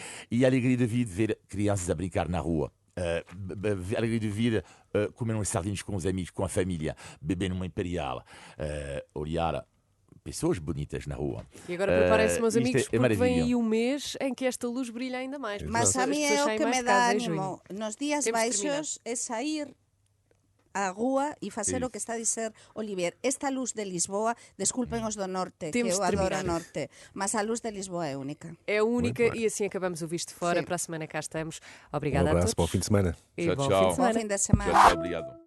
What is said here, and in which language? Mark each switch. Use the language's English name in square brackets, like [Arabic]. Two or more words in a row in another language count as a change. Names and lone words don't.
[Portuguese] E a alegria da vida ver crianças a brincar na rua. A alegria de vida, comer uns sardinhos com os amigos, com a família, beber numa imperial, olhar pessoas bonitas na rua. E agora preparem-se, meus amigos, porque vem maravilha. aí o mês em que esta luz brilha ainda mais. [Galician] Mas a mí é o que me dá ánimo nos días [Portuguese] Temos que [Galician] baixos é sair á rúa e facer o que está a dizer Olivier. Esta luz de Lisboa, desculpen os do norte, [Portuguese] Temos que eu de terminar. adoro o norte, mas a luz de Lisboa é única. É única e assim acabamos o Visto de Fora. Sim. Para a semana cá estamos. Um Obrigada a todos. abraço, bom fim de semana. E Tchau, bom tchau. fim de semana. Bom fim de semana. Tchau, tchau, obrigado.